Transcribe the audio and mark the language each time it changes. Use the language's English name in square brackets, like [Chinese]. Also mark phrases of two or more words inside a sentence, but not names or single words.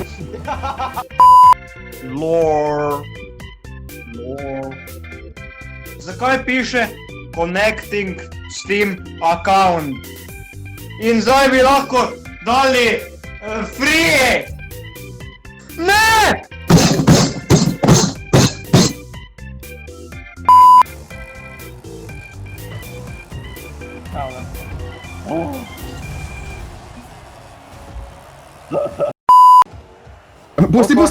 [Slovenian] Lore. zakaj piše [English] connecting Steam account? [Slovenian] In zdaj bi lahko dali free! Ne! Pusti, pusti!